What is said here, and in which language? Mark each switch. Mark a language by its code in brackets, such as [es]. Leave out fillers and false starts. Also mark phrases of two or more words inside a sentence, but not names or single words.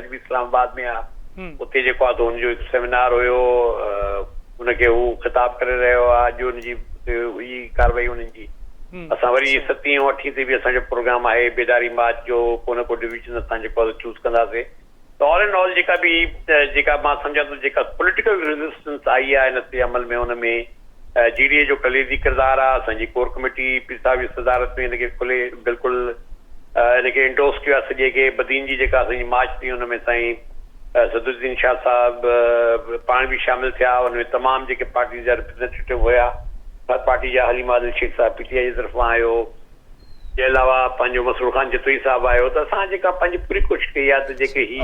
[sd] बि इस्लामाबाद में आहे उते जेको आहे त हुनजो हिकु सेमिनार हुयो हुनखे हू ख़िताब करे रहियो आहे अॼु हुनजी हुई कार्रवाई हुननि जी असां वरी 7 ऐं 8 ते बि असांजो प्रोग्राम आहे बेदारी मार्च जो को न को डिवीजन असां जेको आहे चूज़ कंदासीं त [en] all and all [sd] जेका मां सम्झां थो जेका [en] political resistance [sd] आई आहे हिन ते अमल में हुन में GDA जो कलीदी किरदारु आहे असांजी [en] core committee [sd] पीर साहिब जी सदारत में हिनखे खुले बिल्कुलु हिनखे इंडोस कयो आहे सॼे खे बदीन जी जेका असांजी मार्च थी हुन में साईं सदुद्दीन शाह साहिबु पाण बि शामिल थिया हुन में तमामु जेके पार्टी जा रिप्रेज़ेंटेटिव हुया हर पार्टी जा हलीम आदिल शेख साहिबु PTI जी तरफ़ां आयो जे अलावा पंहिंजो मसरूर ख़ान जतोई साहिबु आयो त असां जेका पंहिंजी पूरी कोशिशि कई आहे त जेके